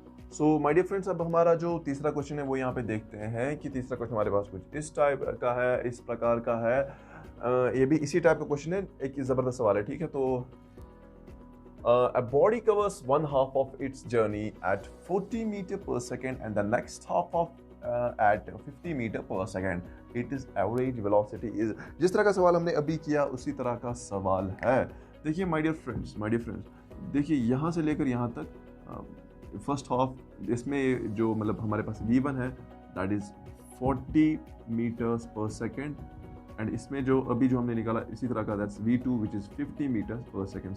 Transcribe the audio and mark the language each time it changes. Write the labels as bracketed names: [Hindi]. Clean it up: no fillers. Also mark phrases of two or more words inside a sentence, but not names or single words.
[English] So my dear friends, [Hindi] अब हमारा जो तीसरा क्वेश्चन है वो यहाँ पे देखते हैं कि तीसरा क्वेश्चन हमारे पास कुछ इस टाइप का है, इस प्रकार का है। ये भी इसी टाइप का क्वेश्चन है, एक ज़बरदस्त सवाल है, ठीक है। [English] तो a body covers one half of its journey at 40 meter per second and the next half of at 50 meter per second. It is average velocity is। [Hindi] जिस तरह का सवाल हमने अभी किया उसी तरह का सवाल है। देखिए [English] my dear friends, [Hindi] देखिए यहाँ से लेकर यहाँ तक [English] first half, [Hindi] इसमें जो मतलब हमारे पास v1 है [English] that is 40 meters per second, and [Hindi] इसमें जो अभी जो हमने निकाला इसी तरह का [English] that's v2 which is 50 meters per second.